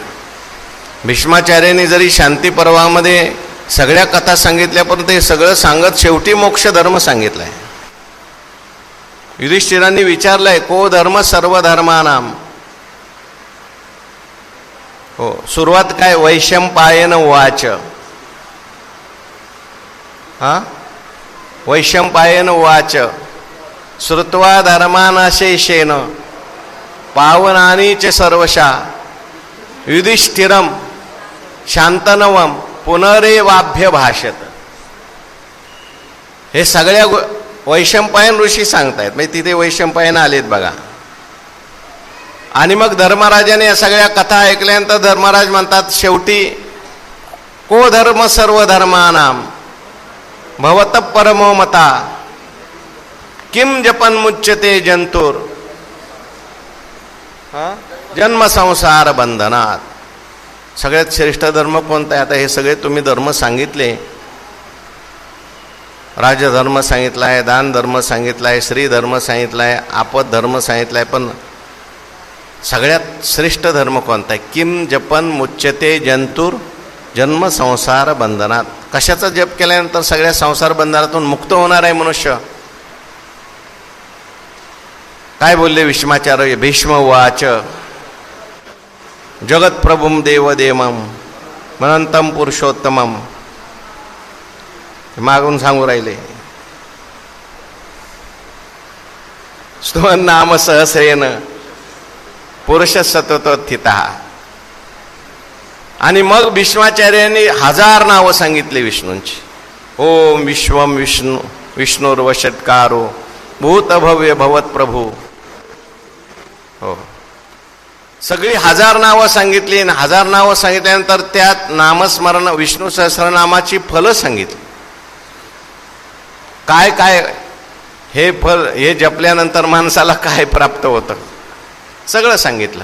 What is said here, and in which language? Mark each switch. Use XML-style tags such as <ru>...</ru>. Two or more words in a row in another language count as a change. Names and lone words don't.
<mr>भीष्माचार्यांनी जरी शांती पर्वामध्ये सगळ्या कथा सांगितल्या, परंतु हे सगळं सांगत शेवटी मोक्ष धर्म सांगितलाय. युधिष्ठिरांनी विचारलंय,</mr> <sa>को धर्म सर्व धर्मानाम.</sa> <mr>हो, सुरुवात काय?</mr> <sa>वैशंपायन उवाच. वैशंपायन उवाच श्रुत्वा धर्मानाशेषेण पावनानी च सर्वशा युधिष्ठिरम शांतनवम पुनरेवाभ्य भाषत.</sa> <mr>हे सगळ्या वैशंपायन ऋषी सांगतायत. म्हणजे तिथे वैशंपायन आलेत बघा. आणि मग धर्मराजाने या सगळ्या कथा ऐकल्यानंतर धर्मराज म्हणतात शेवटी,</mr> <sa>को धर्म सर्व धर्मानाम भवत परमो मता, किम जपन मुच्यते जंतुर जन्म संसार बंधनात.</sa> <mr>सगळ्यात श्रेष्ठ धर्म कोणता आहे? आता हे सगळे तुम्ही धर्म सांगितले. राजधर्म सांगितला आहे, दान धर्म सांगितला आहे, श्री धर्म सांगितला आहे, आपद धर्म सांगितला आहे. पण सगळ्यात श्रेष्ठ धर्म कोणता आहे?</mr> <sa>किम जपन मुच्यते जंतुर जन्म संसार बंधनात.</sa> <mr>कशाचा जप केल्यानंतर सगळ्या संसार बंधनातून मुक्त होणार आहे मनुष्य? काय बोलले भीष्माचार्य?</mr> <sa>भीष्म उवाच जगत्प्रभुं देवदेवं मनंतं पुरुषोत्तमं.</sa> <mr>मागून सांगू राहिले,</mr> <sa>स्तवन नाम सहस्रेन पुरुष सततोत्थितः.</sa> <mr>आणि मग भीष्माचार्यांनी 1000 नावं सांगितली विष्णूंची.</mr> <sa>ओम विश्वम विष्णू विष्णुर्वषट्कारो भूतभव्य भवत प्रभू.</sa> <mr>हो, सगळी 1000 नावं सांगितली. 1000 नावं सांगितल्यानंतर त्यात नामस्मरण विष्णू सहस्रनामाची फलं सांगितली. काय काय हे फल, हे जपल्यानंतर माणसाला काय प्राप्त होतं सगळं सांगितलं.</mr>